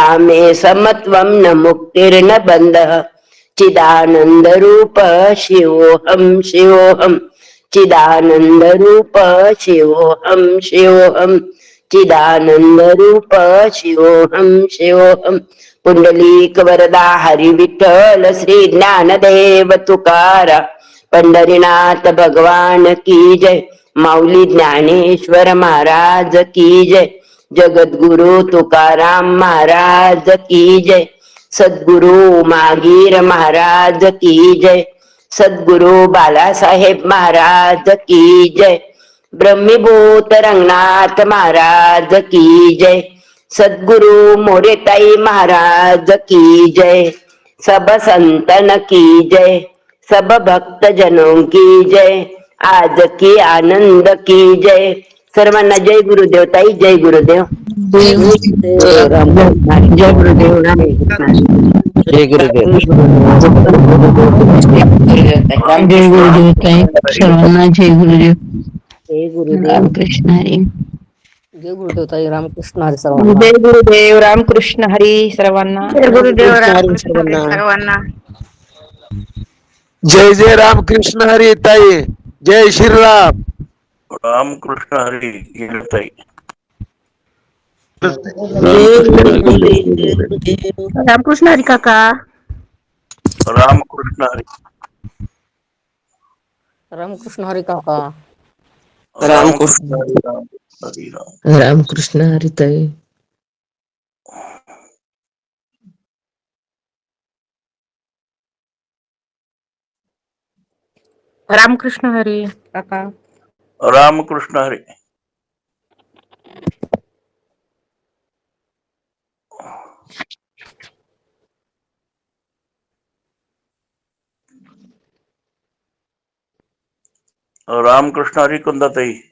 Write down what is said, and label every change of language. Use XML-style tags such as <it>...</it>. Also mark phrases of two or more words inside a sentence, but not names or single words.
<sa>मे समत्वं न मुक्तिर्न बन्धः चिदानंद रूप शिवोऽहं शिवोऽहं चिदानंद रूप शिवोऽहं शिवोऽहं चिदानंद रूप शिवोऽहं शिवोऽहं</sa> <mr>पुंडलीक वरदा हरि विठ्ठल श्री ज्ञानदेव तुकारा पंढरीनाथ</mr> <hi>भगवान की जय. माऊली ज्ञानेश्वर महाराज की जय. जगद्गुरु तुकाराम महाराज की जय. सद्गुरु मागीर महाराज की जय. सद्गुरु बालासाहेब महाराज की जय. ब्रह्मीभूत रंगनाथ महाराज की जय. सद्गुरु मोरेताई महाराज की जय. सब संतन की जय. सब भक्त जनों की जय. आज की आनंद की जय.</hi> <mr>सर्वांना जय गुरुदेव ताई. जय गुरुदेव. जय गुरुदेव. जय गुरुदेव. जय गुरुदेव. जय गुरुदेव ताई. सर्वांना जय गुरुदेव. जय गुरुदेव. रामकृष्ण हरी. जय गुरुदेव ताई. रामकृष्ण हरी सर्वांना. जय गुरुदेव. रामकृष्ण हरी सर्वांना. जय गुरुदेव हरी रामकृष्ण हरी सर्वांना. सर्वांना. जय जय रामकृष्ण हरी ताई. जय श्रीराम. रामकृष्ण हरी ताई. रामकृष्ण हरी काका. रामकृष्ण हरी. रामकृष्ण हरी काका. रामकृष्ण हरी राम हरी राम. रामकृष्ण हरी ताई. रामकृष्ण हरी काका. रामकृष्ण हरी. रामकृष्ण हरी कुंदाताई.</mr>